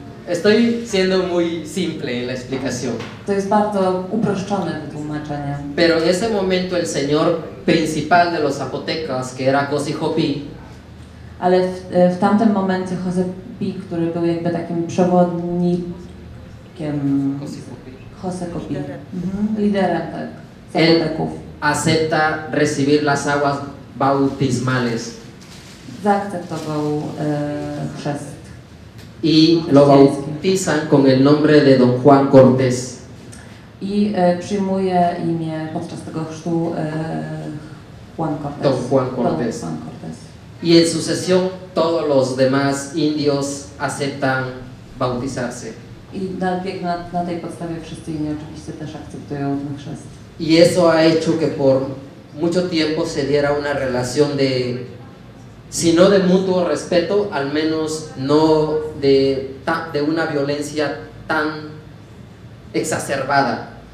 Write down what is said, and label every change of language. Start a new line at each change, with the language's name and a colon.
Spanish: Estoy siendo muy simple en la explicación,
Polish: To jest bardzo uproszczone wytłumaczenie.
Spanish: pero en ese momento el señor principal de los zapotecas, que era Cosijopi,
Polish: Ale w tamtym momencie José Pi, który był jakby takim przewodnikiem, José Pi, liderem tak, Zapoteków,
Spanish: acepta recibir las aguas bautismales
Polish: zaakceptował chrzest.
Spanish: y lo bautizan con el nombre de Don Juan Cortés.
Polish: I przyjmuje imię podczas tego chrztu Juan Cortés.
Spanish: Don Juan Cortés.
Polish: Don Juan Cortés.
Spanish: Y en sucesión todos los demás indios aceptan bautizarse.
Polish: I na tej podstawie wszyscy inni oczywiście też akceptują ten chrzest.
Spanish: Y eso ha hecho que por mucho tiempo se diera una relación de, si no de mutuo respeto, al menos no de una violencia tan exacerbada.